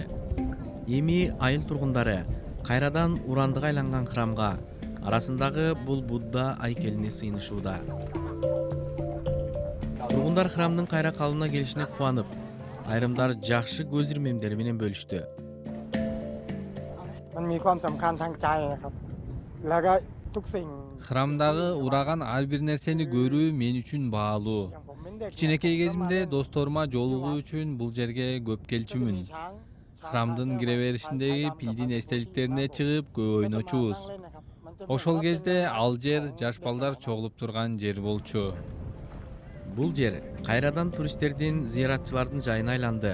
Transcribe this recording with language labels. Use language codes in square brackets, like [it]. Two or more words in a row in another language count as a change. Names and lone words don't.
[ky] Эми айыл тургундары кайрадан урандыга айланган храмга арасындагы бул Будда айкелине сыйынышууда. Тургундар храмдын кайра калыбына келишине кубанып, айрымдар жакшы көз ирмемдери менен бөлүштү. [th] มันมีความสำคัญทางใจนะครับแล้วก็ทุกสิ่ง [ky] Храмдагы ураган ар бир нерсени көрүү мен үчүн баалуу. [th] อย่างผมเป็นเด็ก [ky] Кичинекей кезимде досторума жолугуу үчүн бул жерге көп келчүмүн. Храмдын кире беришиндеги пилдин эстеликтерине чыгып көп ойночубуз. Ошол кезде ал жер жаш балдар чогулуп турган жер болчу. Бул жер кайрадан туристтердин, зыяратчылардын жайына айланды.